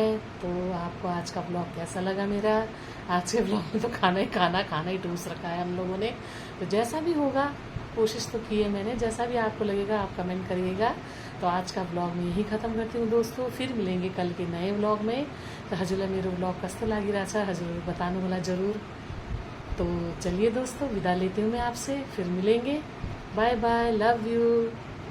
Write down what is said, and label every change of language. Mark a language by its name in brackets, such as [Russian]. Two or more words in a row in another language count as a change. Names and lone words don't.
[Hindi] तो आपको आज का ब्लॉग कैसा लगा मेरा? आज के ब्लॉग में तो खाना ही ठूस रखा है हम लोगों ने। तो जैसा भी होगा, कोशिश तो की है मैंने, जैसा भी आपको लगेगा आप कमेंट करिएगा। तो आज का ब्लॉग मैं यही ख़त्म करती हूँ दोस्तों। फिर मिलेंगे कल के नए ब्लॉग में। [Nepali] तो हजुरला मेरो ब्लॉग कस्तो लागिरहेछ हजुर बतानु होला जरूर। [Hindi] तो चलिए दोस्तों, विदा लेती हूँ मैं आपसे, फिर मिलेंगे। [English] bye bye, love you.